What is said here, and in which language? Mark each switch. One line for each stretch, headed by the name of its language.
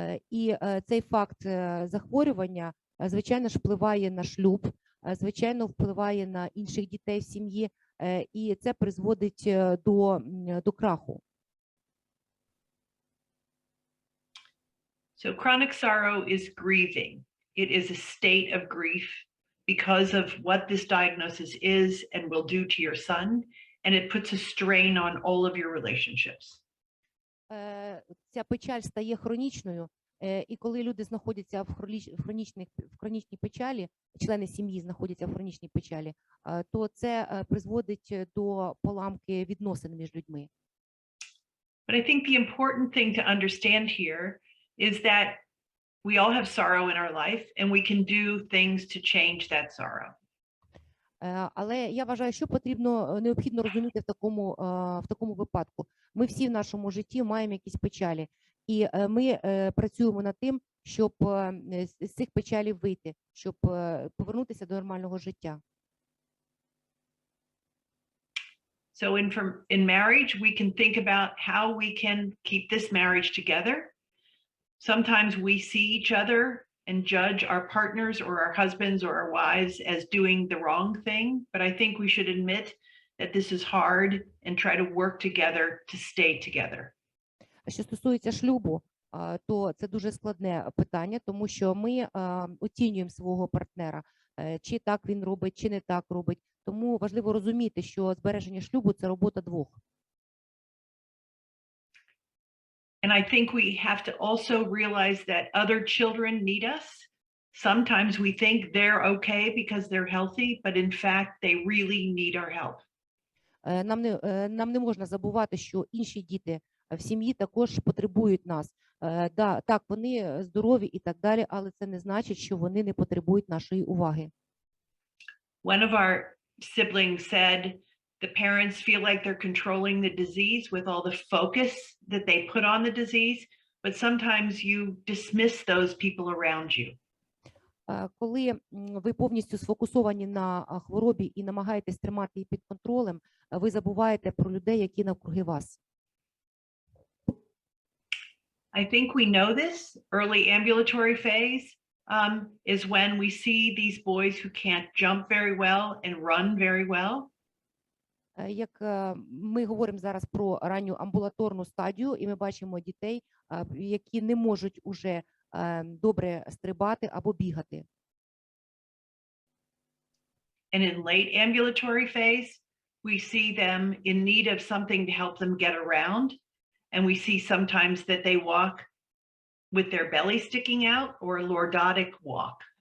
Ukrainian: І цей факт захворювання, звичайно ж, впливає на шлюб, звичайно, впливає на інших дітей в сім'ї, і це призводить до краху.
English: So chronic sorrow is grieving. It is a state of grief because of what this diagnosis is and will do to your son, and it puts a strain on all of your relationships.
Ukrainian: Ця печаль стає хронічною, і коли люди знаходяться в хронічній печалі, члени сім'ї знаходяться в хронічній печалі, то це призводить до поламки відносин між людьми.
English: But I think the important thing to understand here is that we all have sorrow in our life and we can do things to change that sorrow.
Ukrainian: Але я вважаю, що необхідно розуміти в такому випадку. Ми всі в нашому житті маємо якісь печалі, і ми працюємо над тим, щоб з цих печалів вийти, щоб повернутися до нормального життя.
English: So in marriage, we can think about how we can keep this marriage together. Sometimes we see each other and judge our partners or our husbands or our wives as doing the wrong thing. But I think we should admit that this is hard and try to work together to stay together.
Ukrainian: Що стосується шлюбу, то це дуже складне питання, тому що ми оцінюємо свого партнера, чи так він робить, чи не так робить. Тому важливо розуміти, що збереження шлюбу – це робота двох.
English: And I think we have to also realize that other children need us. Sometimes we think they're okay because they're healthy, but in fact they really need our help.
Ukrainian: Нам не можна забувати, що інші діти в сім'ї також потребують нас. Так, вони здорові і так далі, але це не значить, що вони не потребують нашої уваги.
English: One of our siblings said the parents feel like they're controlling the disease with all the focus that they put on the disease, but sometimes you dismiss those people around you.
Ukrainian: Коли ви повністю сфокусовані на хворобі і намагаєтесь тримати її під контролем, ви забуваєте про людей, які навкруги вас.
English: I think we know this. Early ambulatory phase is when we see these boys who can't jump very well and run very well.
Ukrainian: Як ми говоримо зараз про ранню амбулаторну стадію, і ми бачимо дітей, які не можуть уже добре стрибати або бігати.
English: And in late ambulatory phase, we see them in need of something to help them get around. And we see sometimes that they walk with their belly sticking out or lordotic walk.